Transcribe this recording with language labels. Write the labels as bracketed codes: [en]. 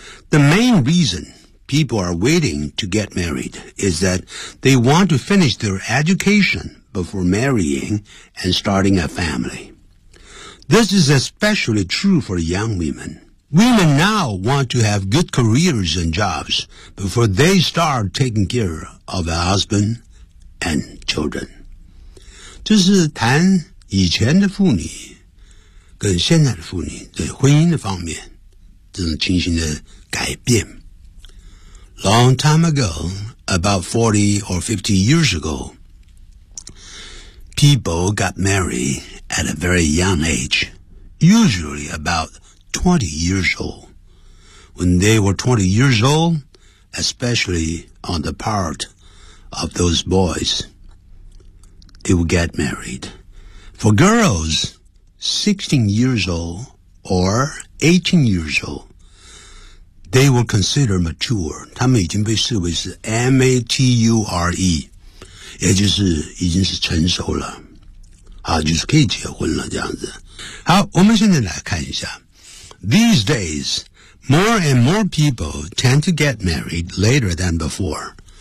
[en] The main reason people are waiting to get married is that they want to finish their education before marrying and starting a family. This is especially true for young women. Women now want to have good careers and jobs before they start taking care of a husband and children. [zh] 这是谈以前的妇女跟现在的妇女对婚姻的方面这种情形的改变。 [en] Long time ago, about 40 or 50 years ago, people got married at a very young age, usually about 20 years old. When they were 20 years old, especially on the part of those boys, they would get married. For girls, 16 years old or 18 years old, they were considered mature. [zh] 他们已经被视为是 mature， 也就是已经是成熟了。好，就是可以结婚了，这样子。好，我们现在来看一下。 [en] These days, more and more people tend to get married later than before.